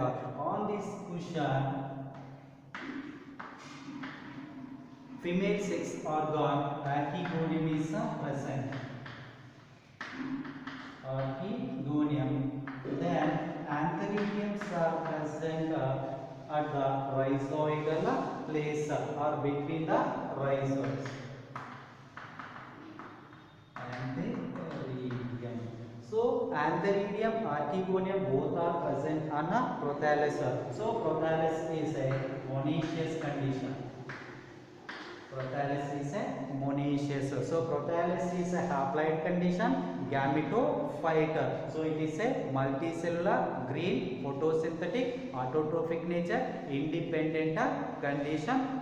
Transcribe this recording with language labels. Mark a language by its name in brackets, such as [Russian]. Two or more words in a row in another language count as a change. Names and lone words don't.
[English] On this cushion, female sex organ archegonium is present. Archegonium. Then antheridiums are present at the rhizoidal place or between the rhizoids. Antheridium. So antheridium, archegonium both are present on a prothallus. So prothallus is a monoecious condition. Prothallus is a monoecious. So prothallus is a haploid condition, gametophyte. So it is a multicellular, green, photosynthetic, autotrophic nature, independent condition.